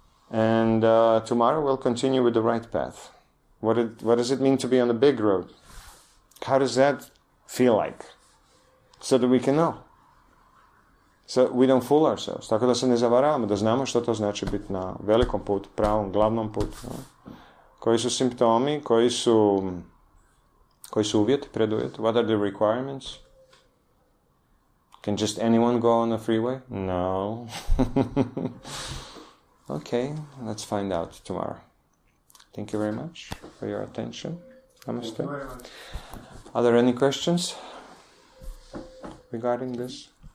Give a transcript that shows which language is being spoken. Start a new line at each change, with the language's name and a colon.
English: And tomorrow we'll continue with the right path. What does it mean to be on the big road? How does that feel like? So that we can know. So we don't fool ourselves.
Croatian: Tako da se ne zavaravamo, da znamo što to znači biti na velikom putu, pravom, glavnom putu. Koji su simptomi, koji su uvjeti, preduvjeti?
English: What are the requirements? Can just anyone go on a freeway? No. Okay, let's find out tomorrow. Thank you very much for your attention. Namaste. Thank you very much. Are there any questions regarding this?